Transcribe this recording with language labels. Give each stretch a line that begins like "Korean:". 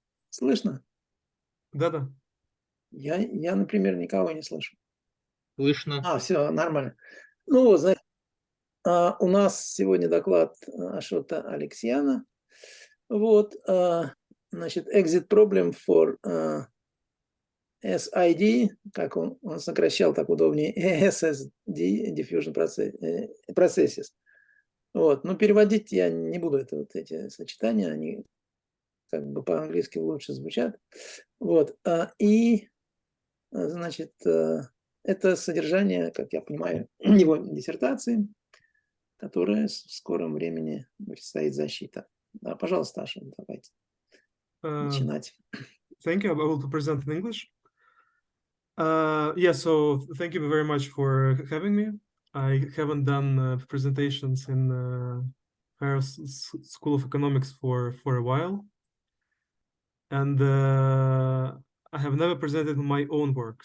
Russian: Слышно? Да. Я, например, никого не слышу. Слышно. Все, нормально. Ну вот, значит, у нас сегодня доклад Ашота Алексиана. Вот, значит,
English: exit problem for SID,
Russian: как он сокращал так удобнее, SSD,
English: diffusion processes.
Russian: Вот, но переводить я не буду, это вот эти сочетания, они как бы по-английски лучше звучат. Вот, и, значит, это содержание, как я понимаю, его диссертации, которая в скором времени предстоит защита. Да, пожалуйста, Аша, давайте начинать.
English: Thank you. I will present in English. So thank you very much for having me. I haven't done presentations in Paris School of Economics for a while. And I have never presented my own work.